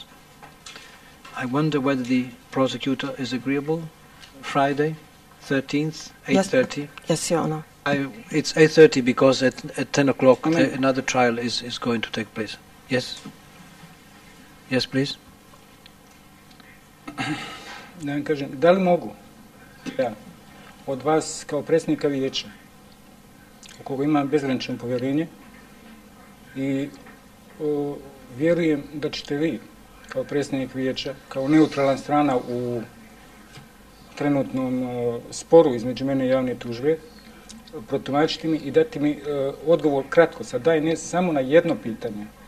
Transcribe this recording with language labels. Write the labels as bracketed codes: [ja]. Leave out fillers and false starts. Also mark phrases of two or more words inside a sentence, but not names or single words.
[en] I wonder whether the prosecutor is agreeable. Friday, 13th, 8:30? Yes, Your Honor. It's 8:30 because at 10 o'clock another trial is going to take place. Yes? Yes, please. [bs] Da vam kažem, da li mogu ja od vas kao predsjednika vijeća, u koga imam bezgranično povjerenje i vjerujem da ćete vi kao predsjednik vijeća, kao neutralan strana u trenutnom sporu između mene i javne tužbe, protumačiti mi i dati mi odgovor kratko, sad daj ne samo na jedno pitanje.